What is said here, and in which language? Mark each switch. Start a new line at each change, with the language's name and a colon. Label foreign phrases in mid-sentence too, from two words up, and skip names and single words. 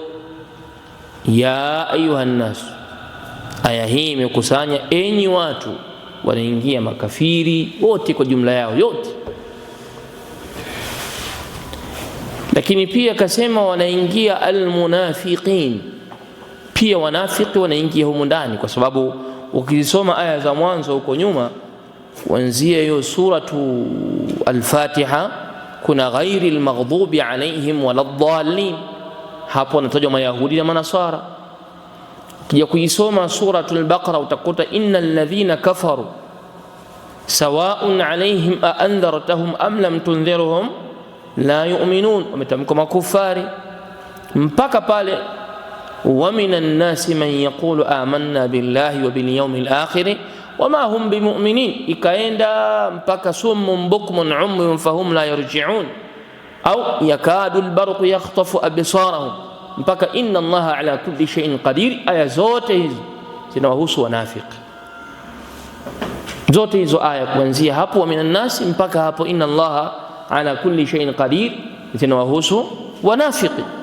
Arabic: يا أيها الناس,
Swahili: aya hii imekusanya enyi watu, wanaingia makafiri wote kwa jumla yao yote, lakini pia kasema wanaingia almunafiqin, pia wanafiki wanaingia humu ndani, kwa sababu ukisoma aya za mwanzo huko nyuma kuanzia hiyo suratu al-Fatiha kuna
Arabic: غير المغضوب عليهم ولا الضالين,
Swahili: hapo wanatajwa mayahudi na manasara. Kija kuisoma suratu al-Baqara utakuta
Arabic: إن الذين كفروا سواء عليهم أأنذرتهم أم لم تنذرهم لا يؤمنون,
Swahili: wametamka makufari mpaka pale
Arabic: ومن الناس من يقول آمنا بالله وباليوم الآخر وما هم بمؤمنين,
Swahili: ikaenda mpaka
Arabic: صم بكم عمي فهم لا يرجعون أو يكاد البرق يخطف أبصارهم, mpaka إن الله على كل شيء قدير.
Swahili: Aya zote hizi zinawahusu wanafiki. Zote hizo aya kuanzia hapo
Arabic: ومن الناس
Swahili: mpaka hapo
Arabic: إن الله على كل شيء قدير
Swahili: zinawahusu wanafiki.